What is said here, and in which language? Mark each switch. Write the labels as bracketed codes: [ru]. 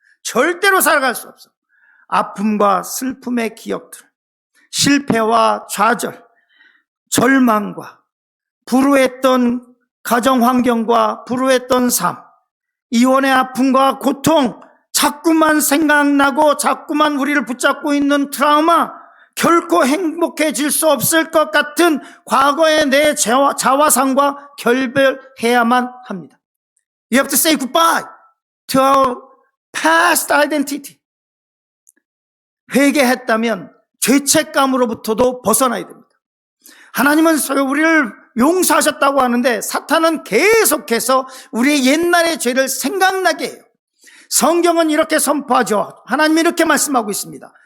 [ko] 절대로 살아갈 수 없어요. 아픔과 슬픔의 기억들, 실패와 좌절, 절망과 불우했던 가정 환경과 불우했던 삶, 이혼의 아픔과 고통, 자꾸만 생각나고 자꾸만 우리를 붙잡고 있는 트라우마, 결코 행복해질 수 없을 것 같은 과거의 내 자화상과 결별해야만 합니다. [en] You have to say goodbye to our past identity. [ko] 회개했다면 죄책감으로부터도 벗어나야 됩니다. 하나님은 우리를 용서하셨다고 하는데 사탄은 계속해서 우리의 옛날의 죄를 생각나게 해요. 성경은 이렇게 선포하죠. 하나님이 이렇게 말씀하고 있습니다.